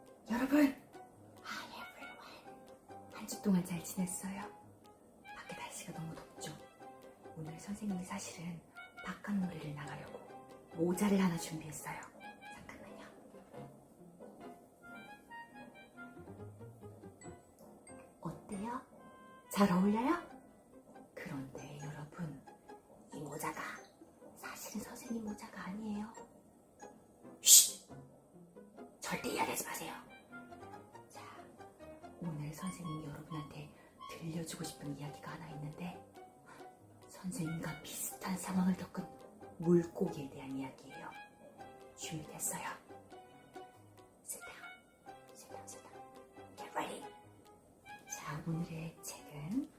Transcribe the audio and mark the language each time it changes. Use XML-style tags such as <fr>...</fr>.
<ko>여러분,</ko> <en>Hi everyone.</en> <ko>한 주 동안 잘 지냈어요? 밖에 날씨가 너무 덥죠? 오늘 선생님이 사실은 바깥놀이를 나가려고 모자를 하나 준비했어요. 잠깐만요. 어때요? 잘 어울려요? 그런데 여러분, 이 모자가 사실은 선생님 모자가 아니에요. 쉿! 절대 이야기하지 마세요. 자, 오늘 선생님이 여러분한테 들려주고 싶은 이야기가 하나 있는데, 선생님과 비슷한 상황을 겪은 물고기에 대한 이야기예요. 준비됐어요?</ko> <en>Sit down. Get ready.</en> <ko>자, 오늘의 책은</ko>